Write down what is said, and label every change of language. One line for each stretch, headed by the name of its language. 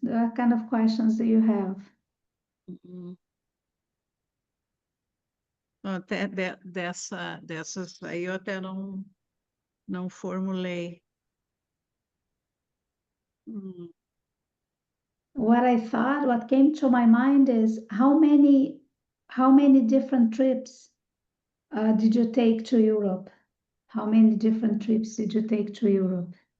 English: What kind of questions do you have? Uhum.
Portuguese: Até dessas aí eu até não formulei.
English: What I thought, what came to my mind is how many different trips did you take to Europe? How many different trips did you take to Europe?